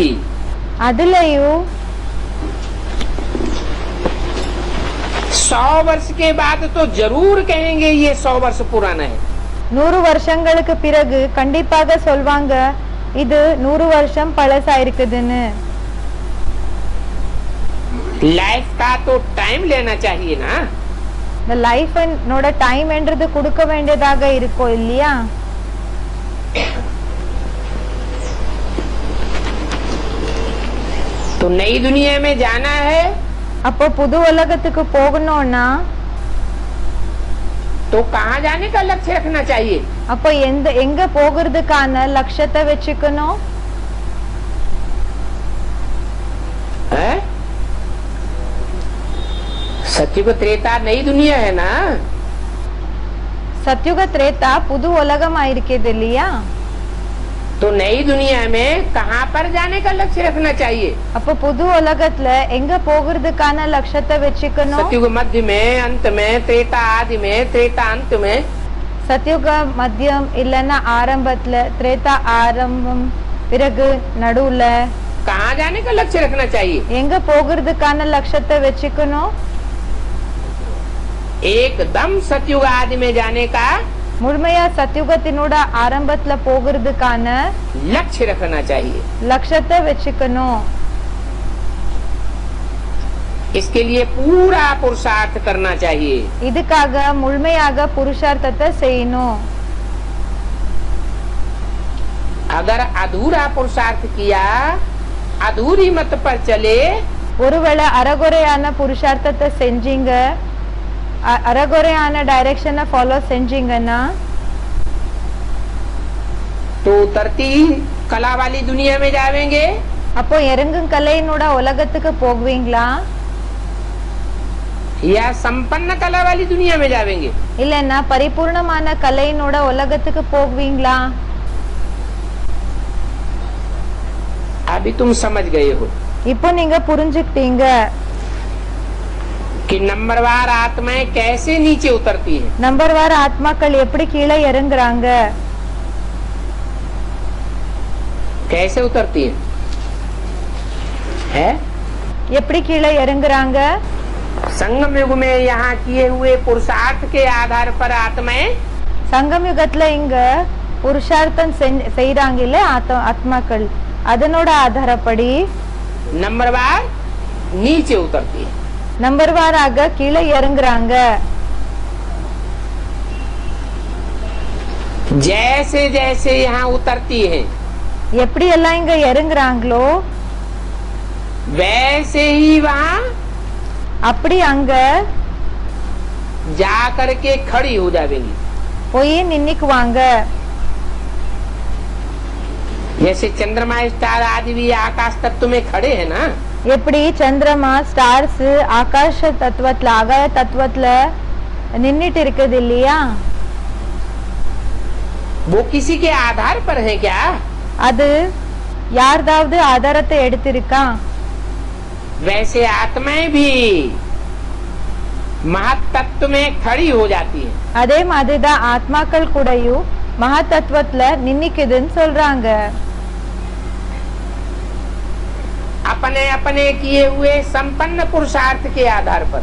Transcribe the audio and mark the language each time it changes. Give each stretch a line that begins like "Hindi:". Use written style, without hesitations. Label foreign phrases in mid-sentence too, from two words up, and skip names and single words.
Tamil: அதுலயும்
Hindi: 100 वर्ष के बाद तो जरूर कहेंगे ये 100 वर्ष पुराना है।
Tamil: 100 வருஷங்களுக்கு பிறகு கண்டிப்பாக சொல்வாங்க இது 100 வருஷம் பழசா இருக்குதுன்னு.
Hindi: लाइफ का तो टाइम लेना चाहिए ना।
Tamil: இந்த லைஃபோட டைம் என்றது கொடுக்க வேண்டியதாக இருக்கும் இல்லையா?
Hindi: तो नई दुनिया में जाना है
Tamil: அப்போ புது உலகத்துக்கு போகணும்னா
Hindi: तो कहाँ जाने का लक्ष्य रखना चाहिए?
Tamil: அப்போ எங்க போகிறதுக்கான லட்சியத்தை வச்சுக்கணும்?
Hindi: है? सत्युग त्रेता नई दुनिया है ना।
Tamil: சத்யுக திரேதா புது உலகமா இருக்குது இல்லையா?
Hindi: तो नई दुनिया में कहाँ पर जाने का लक्ष्य रखना चाहिए?
Tamil: அப்போ புது உலகத்துல எங்க போகிறதுக்கான லட்சியத்தை வச்சுக்கணும்?
Hindi: सत्युग मध्य में, अंत में, त्रेता आदि में, त्रेता अंत में।
Tamil: சத்யுக மத்தியம் இல்லன்னா ஆரம்பத்துல, திரேதா ஆரம்பம், பிறகு நடுவுல
Hindi: कहाँ जाने का लक्ष्य रखना चाहिए?
Tamil: எங்க போகிறதுக்கான லட்சியத்தை வச்சுக்கணும்?
Hindi: एकदम सत्युग आदि में जाने का
Tamil: முழுமையா சத்யுகத்தினோட ஆரம்பத்துல போகிறதுக்கான
Hindi: लक्ष्य रखना चाहिए।
Tamil: லட்சியத்தை வச்சுக்கணும்.
Hindi: इसके लिए पूरा पुरुषार्थ करना चाहिए।
Tamil: இதுக்காக முழுமையாக புருஷார்த்தத்தை செய்யணும்.
Hindi: अगर अधूरा पुरुषार्थ किया, अधूरी मत पर चले
Tamil: ஒருவேளை அறகுறையான புருஷார்த்தத்தை செஞ்சீங்க, அரகுறையான டைரக்ஷனை ஃபாலோ செஞ்சீங்கன்னா
Hindi: तो उतरती कला वाली दुनिया में जाएंगे
Tamil: அப்போ இறங்கும் கலையினோட உலகத்துக்கு போகுவீங்களா
Hindi: या संपन्न कला वाली दुनिया में जाएंगे?
Tamil: இல்லன்னா பரிபூர்ணமான கலையினோட உலகத்துக்கு போகுவீங்களா?
Hindi: अभी तुम समझ गए हो
Tamil: இப்போ நீங்க புரிஞ்சுக்கிட்டீங்க
Hindi: कि नंबरवार आत्माएं कैसे नीचे उतरती है।
Tamil: நம்பர்வார் ஆத்மாக்கள் எப்படி கீழே இறங்குறாங்க,
Hindi: कैसे उतरती है?
Tamil: எப்படி கீழே இறங்குறாங்க?
Hindi: संगम युग में यहाँ किए हुए पुरुषार्थ के आधार पर आत्माएं
Tamil: சங்கம் யுகத்துல இங்க புருஷார்த்தம் செய்யறாங்க இல்ல ஆத்மாக்கள், அதனோட ஆதாரப்படி
Hindi: नंबरवार नीचे उतरती है।
Tamil: நம்பர்வாராக கீழே இறங்குறாங்க.
Hindi: जैसे जैसे यहाँ उतरती है
Tamil: எப்படி எல்லாம் இங்க இறங்குறாங்களோ
Hindi: वैसे ही वहाँ
Tamil: அப்படி அங்க
Hindi: जा करके खड़ी हो जाएंगी।
Tamil: போய் நின்னுக்குவாங்க.
Hindi: जैसे चंद्रमा स्टार आदि भी आकाश तत्व में खड़े हैं ना,
Tamil: எப்படி சந்திரமா ஸ்டார்ஸ் ஆகாஷ தத்துவத்துல ஆகாய தத்துவத்துல நின்னுட்டு இருக்குது இல்லையா,
Hindi: वो किसी के आधार पर है क्या?
Tamil: அது யார்தாவது ஆதாரத்தை எடுத்திருக்கா?
Hindi: वैसे आत्माएं भी महत्त्व में खड़ी हो जाती है।
Tamil: அதே மாதிரிதான் ஆத்மாக்கள் கூடயும் மகா தத்துவத்துல நின்னுக்குதுன்னு சொல்றாங்க.
Hindi: अपने अपने किए हुए संपन्न पुरुषार्थ के आधार पर